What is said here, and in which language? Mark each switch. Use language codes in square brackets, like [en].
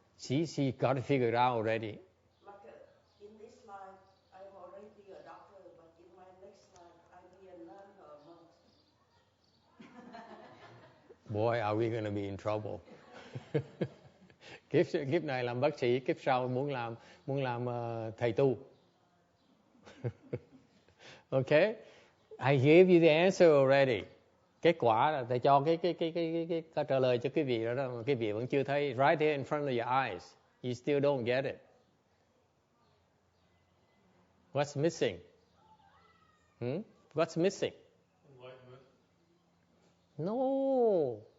[en] She got to figure it out already. In this life, I'm already a doctor, but in my next life, I'll be a nun or a monk. Boy, are we going to be in trouble. [vi] Kiếp này làm bác sĩ, kiếp sau muốn làm thầy tu. [en] Okay? I gave you the answer already. [vi] Kết quả là thầy cho cái câu trả lời cho quý vị đó mà quý vị vẫn chưa thấy. [en] Right there in front of your eyes. You still don't get it. What's missing? What's missing? Enlightenment. No.